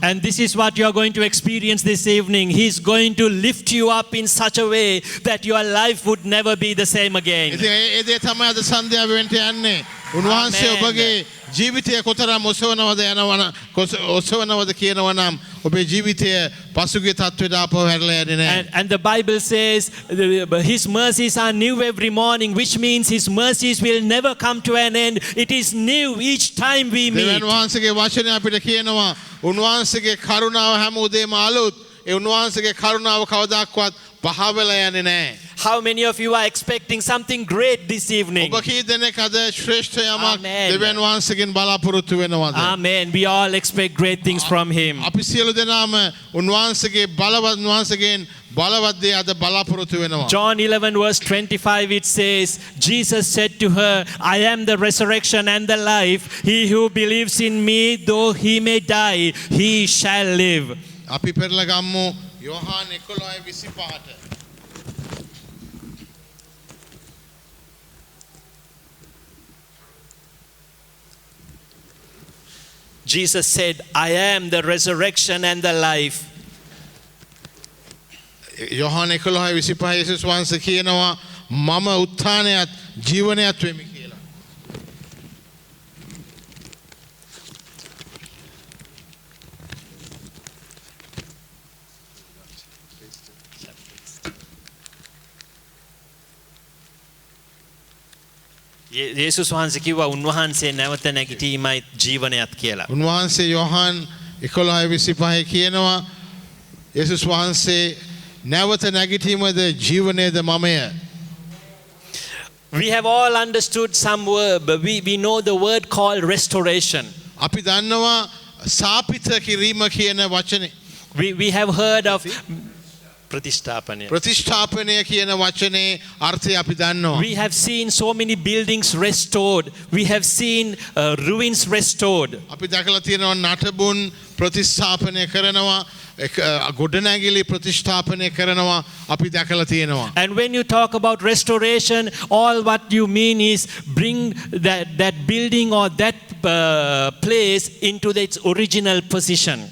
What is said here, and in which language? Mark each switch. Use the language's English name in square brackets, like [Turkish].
[English] And this is what you are going to experience this evening. He's going to lift you up in such a way that your life would never be the same again. [Sinhala] ඉතින් ඒ දේ තමයි අද සන්ධ්‍යාව වෙන්න යන්නේ. උන්වහන්සේ [English] Amen. [Sinhala] ඔබගේ ජීවිතය කොතරම් ඔසවනවද කියනවා නම් ඔබේ ජීවිතය පසුගිය තත්ත්වයට ආපහු හැරලා යන්නේ නැහැ. [English] And the Bible says his mercies are new every morning, which means his mercies will never come to an end. It is new each time we meet. [Sinhala] දෙවියන් වහන්සේගේ වචනය අපිට කියනවා උන්වහන්සේගේ කරුණාව හැම උදේම අලුත්. ඒ උන්වහන්සේගේ කරුණාව කවදාක්වත් පහ වෙලා යන්නේ නැහැ. [English] How many of you are expecting something great this evening? [Sinhala] ඔබ කී දෙනෙක් අද ශ්‍රේෂ්ඨ යමක් [English] Amen. [Sinhala] දෙවියන් වහන්සේගෙන් බලාපොරොත්තු වෙනවද? [English] Amen. We all expect great things from him. [Sinhala] අපි සියලු දෙනාම උන්වහන්සේගේ උන්වහන්සේගෙන් බලවත් දේ අද බලාපොරොත්තු වෙනවා. [English] John 11 verse 25 it says, Jesus said to her, I am the resurrection and the life. He who believes in me, though he may die, he shall live. [Sinhala] අපි පෙරලා ගම්මු යෝහාන් 11:25ට. [English] Jesus said, I am the resurrection and the life. [Sinhala] යෝහාන් 11:25 යේසුස් වහන්සේ කියනවා මම උත්ථානයත් ජීවනයත් වෙමි කියලා. යේසුස් වහන්සේ කිව්වා උන්වහන්සේ නැවත නැගිටීමයි ජීවනයත් කියලා. උන්වහන්සේ යෝහාන් 11:25 කියනවා යේසුස් වහන්සේ නැවත නැගිටීමද ජීවනයේද මමය. [English] We have all understood some word, but we know the word called restoration. [Sinhala] අපි දන්නවා සාපිත කිරීම කියන වචනේ. [English] We have heard of ප්‍රතිස්ථාපනය. [Sinhala] ප්‍රතිෂ්ඨාපනය කියන වචනේ අර්ථය අපි දන්නවා. [English] We have seen so many buildings restored. We have seen ruins restored. [Sinhala] අපි දැකලා තියෙනවා නටබුන් ප්‍රතිස්ථාපනය කරනවා ගොඩනැගිලි ප්‍රතිෂ්ඨාපනය කරනවා අපි දැකලා තියෙනවා. [English] And when you talk about restoration, all what you mean is bring that building or that place into its original position.